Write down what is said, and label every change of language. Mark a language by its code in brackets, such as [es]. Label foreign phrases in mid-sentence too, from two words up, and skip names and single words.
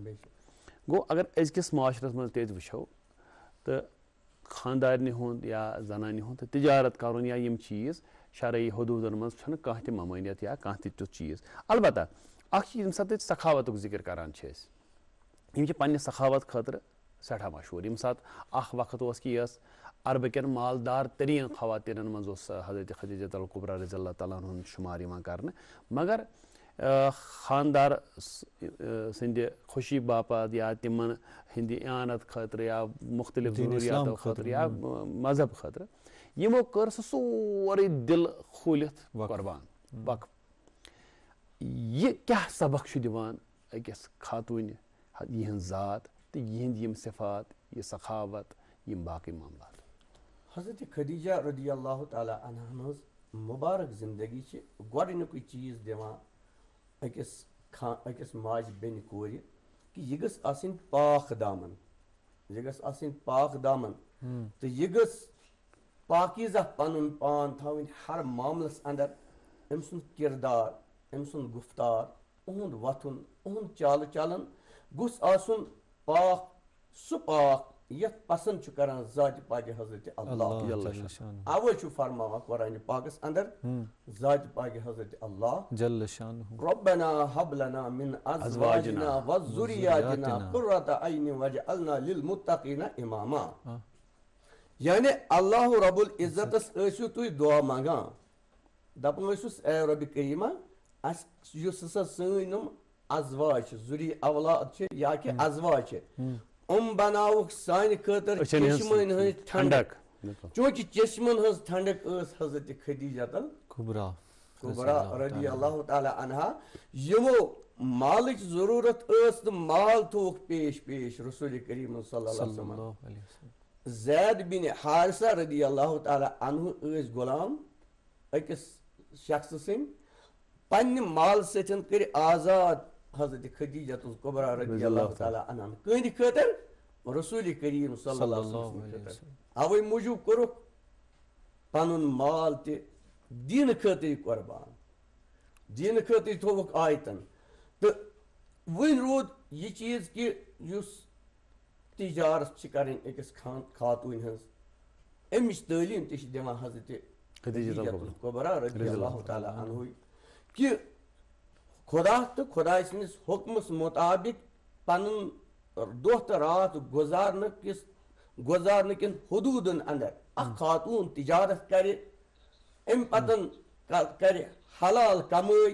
[ks] گوٚو اگر أزکِس معاشرس منٛز تہِ أسۍ وٕچھو تہٕ خاندارنہِ ہُنٛد یا زنانہِ ہُنٛد تہٕ تجارت کرُن یا یِم چیٖز شرعی حدوٗدن منٛز چھنہٕ کانٛہہ تہِ ممٲنیت یا کانٛہہ تہِ تیُتھ چیٖز. البتہ اکھ چیٖز ییٚمہِ ساتہٕ أسۍ سخاوتُک ذکر کران چھِ أسۍ یِم چھِ پننہِ سخاوت خٲطرٕ سٮ۪ٹھاہ مشہوٗر. ییٚمہِ ساتہٕ اکھ وقت اوس کہِ یہِ ٲس عربہٕ کٮ۪ن مالدار تریٖن خواتیٖنن منٛز اوس حضرت خدیجہ الکبریٰ [ar] رضی اللہ تعالیٰ [ks] ہُنٛد شُمار یِوان کرنہٕ مگر خاندار سٕنٛدِ خوشی باپتھ یا تِمن ہٕنٛدِ اعانت خٲطرٕ یا مختلف ضروٗریاتو خٲطرٕ یا مذہب خٲطرٕ یِمو کٔر سُہ سورُے دِل کھوٗلِتھ قۄربان وقف. یہِ کیٛاہ سبق چھُ دِوان أکِس خاتوٗنہِ یِہٕنٛز ذات تہٕ یِہنٛدۍ یِم صفات یہِ سخاوت یِم باقٕے معاملات. حضرت خدیجہ [ar] رضی اللہ تعالیٰ عنہا [ks] ہٕنٛز مُبارک زندگی چھِ گۄڈٕنیُکُے چیٖز دِوان أکِس ماجہِ بیٚنہِ کورِ کہِ یہِ گٔژھ آسٕنۍ پاک دامن یہِ گٔژھ آسٕنۍ پاک دامن تہٕ یہِ گٔژھ پاکیٖزہ پنُن پان تھاوٕنۍ ہر معاملس اندر. أمۍ سُنٛد کردار أمۍ سُنٛد گُفتار اُہُنٛد وۄتھُن اُہُنٛد چالہٕ چلن گوٚژھ آسُن پاک سُہ پاک یتھ پسنٛد چھُ کران ذاتِ پاکہِ حضرت اللہ. اوے چھُ فرماوان قرآنِ پاکس اندر ذاتِ پاکہِ حضرت اللہ [ar] ربنا هب لنا من ازواجنا وذرياتنا قرة اعین واجعلنا للمتقین اماما. [ks] یعنی اللہ رب العزتس ٲسِو تُہۍ دعا منگان دپان ٲسِس اے رۄبِ کریٖما اسہِ یُس ہسا سٲنۍ یِم ازواج چھِ ذُری اولاد چھِ یا کہِ ازواج چھِ بناوُکھ سانہِ خٲطرٕ چشمن ہٕنٛز ٹھنڈک چوٗنٛکہِ چشمن ہٕنٛز ٹھنڈک ٲس حضرت خدیجہ الکبریٰ [ar] رضی اللہ تعالیٰ عنہا [ks] یِمو مالٕچ ضروٗرت ٲس تہٕ مال تھووُکھ پیش رسول کریم [ar] صلی اللہ علیہ وسلم. [ks] زید بن حارثہ [ar] رضی اللہ تعالیٰ عنہ [ks] ٲسۍ غلام أکِس شخصہٕ سٕنٛدۍ پننہِ مال سۭتۍ کٔرۍ آزاد حضرت خدیجہ الکبریٰ [ar] رضی اللہ تعالیٰ عنہن [ks] کٕہٕنٛدِ خٲطرٕ رسول کریم [ar] صلی اللہ علیہ وسلم [ks] خٲطرٕ. اوے موٗجوٗب کوٚرُکھ پنُن مال تہِ دیٖنہٕ خٲطرٕ قۄربان دیٖنہٕ خٲطرٕ تھووُکھ آیتن. تہٕ وۄنۍ روٗد یہِ چیٖز کہِ یُس تجارت چھِ کرٕنۍ أکِس خاتوٗنہِ ہٕنٛز امِچ تعلیٖم تہِ چھِ دِوان حضرت خدیجہ الکبریٰ [ar] رضی اللہ تعالیٰ عنہ [ks] کہِ خۄدا تہٕ خۄداے سٕنٛدِس حُکمس مُطابق پنُن دۄہ تہٕ راتھ گُزارنہٕ کٮ۪ن حدوٗدن انٛدر اکھ خاتوٗن تجارت کرِ امہِ پتن کرِ حلال کمٲے.